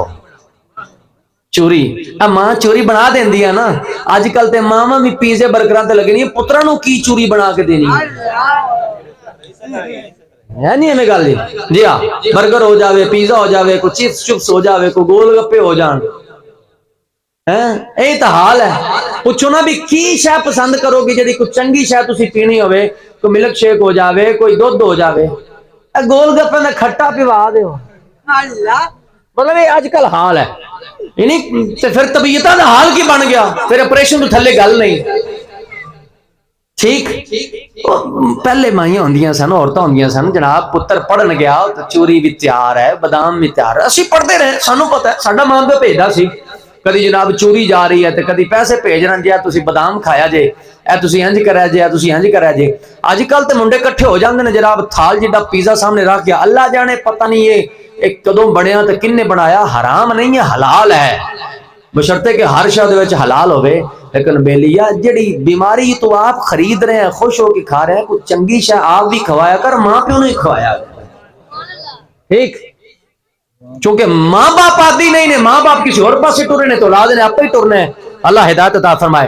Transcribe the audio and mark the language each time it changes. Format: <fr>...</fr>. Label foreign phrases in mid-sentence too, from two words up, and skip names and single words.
<pa>چوری ماں چوری بنا دیندی ہے نا، اج کل تے ماں بھی پیزے برگراں تے لگنی ہے، پتراں نو کی چوری بنا کے دینی ہے نہیں ہمیں گل جی ہاں، برگر ہو جاوے، پیزا ہو جاوے، کوئی چپس چپس ہو جاوے، کوئی گول گپے ہو جان، اے تا حال ہے۔ پوچھو نا بھی کی شے پسند کرو گی جڑی کوئی چنگی شے تسی پینی ہوے، کوئی</pa> <en>milk shake</en> <pa>ہو جاوے، کوئی دودھ ہو جاوے، اے گول گپے دا کھٹا پیوا دیو، مطلب یہ اج کل حال ہے۔ یعنی پھر طبیعتاں دا حال کی بن گیا، پھر آپریشن تو تھلے گل نہیں ٹھیک۔ پہلے مائیاں ہوندیاں سن، عورتاں ہوندیاں سن، جناب پتر پڑھن گیا تو چوری بھی تیار ہے، بادام بھی تیار ہے، اسی پڑھتے رہے، سانو پتہ ہے، ساڈا ماں پیو بھیجدا سی، کدی جناب چوری جا رہی ہے تے کدی پیسے بھیج رہے جی تسی بادام کھایا جے، اے تسی انج کریا جے، اے تسی انج کریا جے۔ اج کل تے منڈے کٹھے ہو جاندے نے جناب، تھال جڈا پیزا سامنے رکھ گیا، اللہ جانے پتہ نہیں یہ کدوں بنیا تے کنے بنایا، حرام نہیں ہے حلال ہے، بشرطے کہ ہر شے دے وچ حلال ہوے۔ لیکن بیلیا جڑی بیماری تو</pa> <ur>آپ خرید رہے ہیں،</ur> <pa>خوش ہو کے کھا رہے ہیں، کوئی چنگی شے آپ بھی کھوایا کر، ماں پیو نہیں کھوایا ٹھیک، چونکہ ماں باپ آدھی نہیں نے، ماں باپ کسی اور پاسے ٹرے نے تو اولاد نے آپ ہی ٹرنا ہے، اللہ ہدایت عطا فرمائے۔</pa>